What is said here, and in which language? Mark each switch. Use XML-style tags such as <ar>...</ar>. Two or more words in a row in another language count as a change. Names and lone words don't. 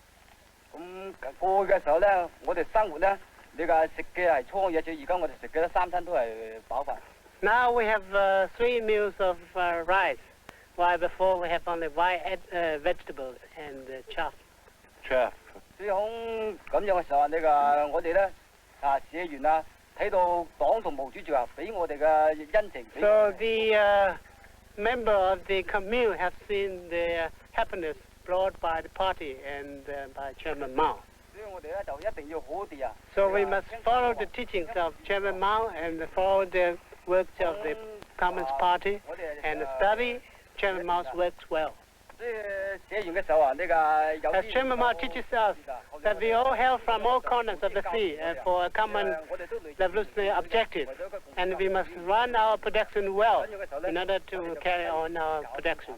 <en>Now we have 3 meals of rice. While before we have only white vegetables and chaff. Chaff.</en> <yue>所以響咁樣嘅時候，我哋咧社員啊，睇到黨同毛主席啊，俾我哋嘅恩情。</yue> <en>So the member of the commune have seen the happiness brought by the party and by Chairman Mao.</en> <yue>所以我哋咧就一定要好好地啊。</yue> <en>So we must follow the teachings of Chairman Mao and follow the works of the Communist Party and study Chairman Mao works well. As Chairman Mao teaches us that we all hail from all corners of the sea for a common revolutionary objective, and we must run our production well in order to carry on our production.</en>